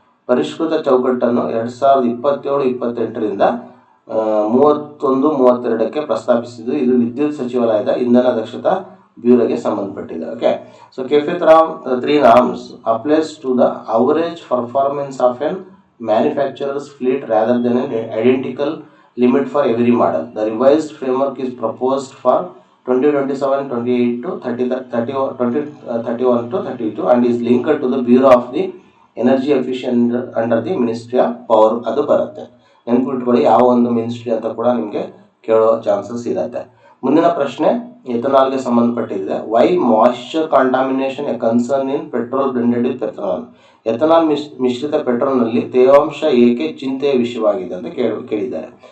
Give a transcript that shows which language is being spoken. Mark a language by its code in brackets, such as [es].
[kn] ಪರಿಷ್ಕೃತ ಚೌಕಟ್ಟನ್ನು 2027-28ರಿಂದ 31-32ಕ್ಕೆ ಪ್ರಸ್ತಾಪಿಸಿದ್ದು, ಇದು ವಿದ್ಯುತ್ ಸಚಿವಾಲಯದ ಇಂಧನ ದಕ್ಷತಾ ಬ್ಯೂರೋಗೆ ಸಂಬಂಧಪಟ್ಟಿದೆ. [en] Okay, so CAFE 3 norms applies to the average performance of an manufacturers fleet rather than an identical limit for every model. The revised framework is proposed for 2027-28 to 2031-32 and is linked to the Bureau of the Energy Efficiency under the Ministry of Power. [kn] ಅದು ಬರುತ್ತೆ. ನೆನ್ಪಿಟ್ಕೊಳ್ಳಿ, ಯಾವ ಒಂದು ministry ಅಂತ ಕೂಡ ನಿಮಗೆ ಕೇಳೋ chances ಇರುತ್ತೆ. ಮುಂದಿನ ಪ್ರಶ್ನೆ ಎಥನಾಲ್ಗೆ ಸಂಬಂಧಪಟ್ಟಿದೆ. [en] Why moisture contamination a concern in petrol blended with ethanol. [kn] Ethanol ಮಿಶ್ರಿತ ಪೆಟ್ರೋಲ್ನಲ್ಲಿ ತೇವಾಂಶ ಏಕೆ ಚಿಂತೆಯ ವಿಷಯವಾಗಿದೆ ಅಂತ ಕೇಳಿದ್ದಾರೆ.